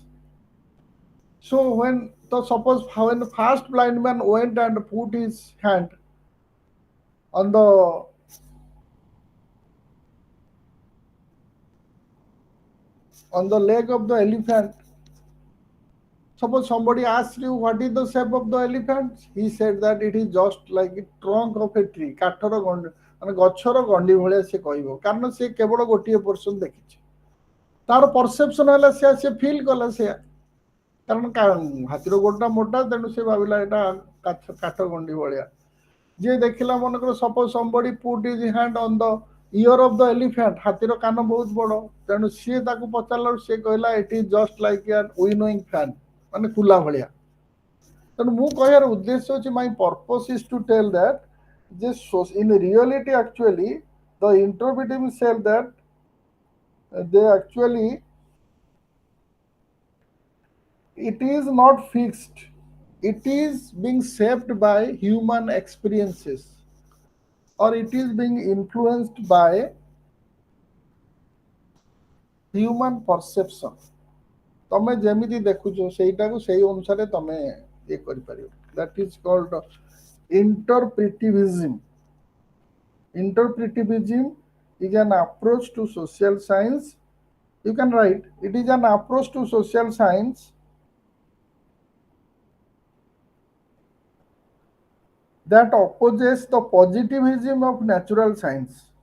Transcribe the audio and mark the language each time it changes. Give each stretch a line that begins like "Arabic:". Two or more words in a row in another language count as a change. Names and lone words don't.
English: So when so suppose when the first blind man went and put his hand on the leg of the elephant. Suppose somebody asks you what is the shape of the elephant, he said that it is just like a trunk of a tree.
Odia: କାଠର ଗଣ୍ଡି ମାନେ ଗଛର ଗଣ୍ଡି ଭଳିଆ ସେ କହିବ କାରଣ ସେ କେବଳ ଗୋଟିଏ ପର୍ସନ ଦେଖିଛି ତାର ପରସେପସନ ହେଲା ସେ ଫିଲ୍ କଲା ସେ କାରଣ ହାତୀର ଗୋଡଟା ମୋଟା ତେଣୁ ସେ ଭାବିଲା ଏଇଟା କାଠ ଗଣ୍ଡି ଭଳିଆ ଯିଏ ଦେଖିଲା ମନେକର
English: ସପୋଜ somebody put his hand on the ear of the elephant
Odia: ହାତୀର କାନ ବହୁତ ବଡ ତେଣୁ ସିଏ ତାକୁ ପଚାରିଲା ସେ କହିଲା
English: it is just like an winnowing fan
Odia: ମାନେ କୁଲା ଭଳିଆ ତେଣୁ ମୁଁ କହିବାର ଉଦ୍ଦେଶ୍ୟ ଅଛି
English: my purpose is to tell that this in reality actually the interpreting said that they actually it is not fixed, it is being shaped by human experiences or it is being influenced by human perception.
Odia: ତମେ ଯେମିତି ଦେଖୁଛ ସେଇଟାକୁ ସେଇ ଅନୁସାରେ ତମେ ଇଏ କରିପାରିବ.
English: That is called interpretivism. Interpretivism is an approach to social science. You can write it is an approach to social science that opposes the positivism of natural science.